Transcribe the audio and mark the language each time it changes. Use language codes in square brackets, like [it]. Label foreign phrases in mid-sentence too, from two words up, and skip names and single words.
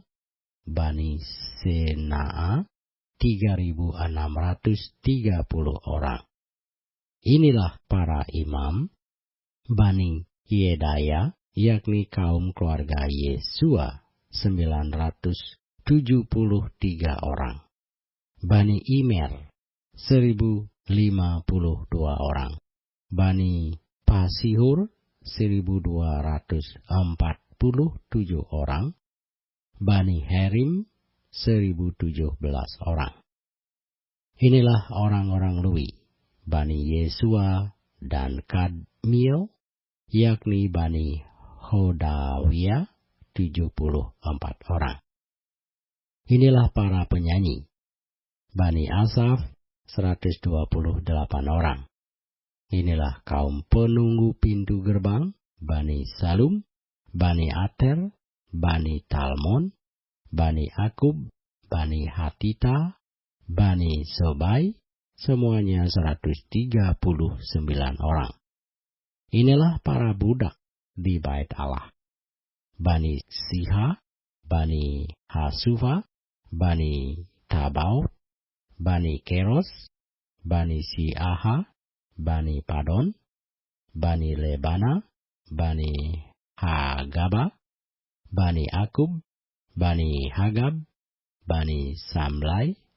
[id] Bani Senaa 3.630 orang. Inilah para imam. Bani Yedaya, yakni kaum keluarga Yesua 973 orang. Bani Imer 1.052 orang. Bani Pasihur 1.247 orang. Bani Herim 1.017 orang. Inilah orang-orang Lewi, Bani Yesua dan Kadmiel, yakni Bani Hodawia 74 orang. Inilah para penyanyi. Bani Asaf 128 orang. Inilah kaum penunggu pintu gerbang, Bani Salum, Bani Ater, Bani Talmon, Bani Akub, Bani Hatita, Bani Sobai, semuanya 139 orang. Inilah para budak di bait Allah. Bani Siha, Bani Hasufa, Bani Tabaut, Bani Keros, Bani Siaha, Bani Padon, Bani Lebana, Bani Hagaba, Bani Akub, Bani Hagab, Bani Samlai,